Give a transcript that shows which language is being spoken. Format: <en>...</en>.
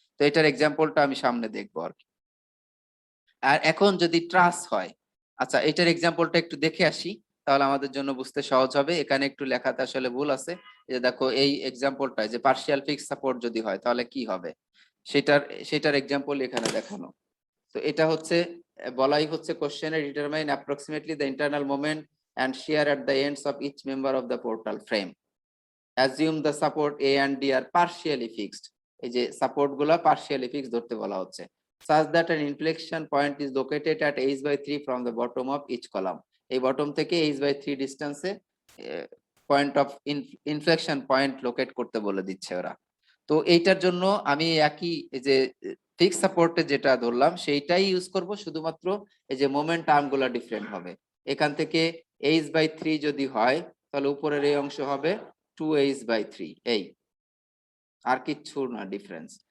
<bn>তো এটার এক্সাম্পলটা আমি সামনে দেখবো আর কি। আর এখন যদি ট্রাস হয়, আচ্ছা এটার এক্সাম্পলটা একটু দেখে আসি তাহলে আমাদের জন্য বুঝতে সহজ হবে। এখানে একটু লেখাতে আসলে ভুল আছে, এই যে দেখো এই এক্সাম্পলটা যে পার্শিয়াল ফিক্স সাপোর্ট যদি হয় তাহলে কি হবে সেটার সেটার এক্সাম্পল এখানে দেখানো। তো এটা হচ্ছে বলাই হচ্ছে কোশ্চেনে</bn> <en>Determine approximately the internal moment and shear at the ends of each member of the portal frame. Assume the support A and D are partially fixed.</en> <bn>এই যে সাপোর্ট গুলা partially fixed ধরতে বলা হচ্ছে,</bn> <en>such that an inflection point is located at h/3 from the bottom of each column.</en> <bn>এই bottom থেকে h/3 ডিসটেন্সে point of inflection point locate করতে বলে দিচ্ছে ওরা। তো এইটার জন্য আমি একই এই যে ফিক্স সাপোর্টে যেটা ধরলাম সেইটাই ইউজ করব, শুধুমাত্র এই যে মোমেন্ট আর্ম গুলা ডিফারেন্ট হবে। এখান থেকে h/3 যদি হয় তাহলে উপরের এই অংশ হবে 2h/3, এই আর কিচ্ছু না ডিফারেন্স।</bn>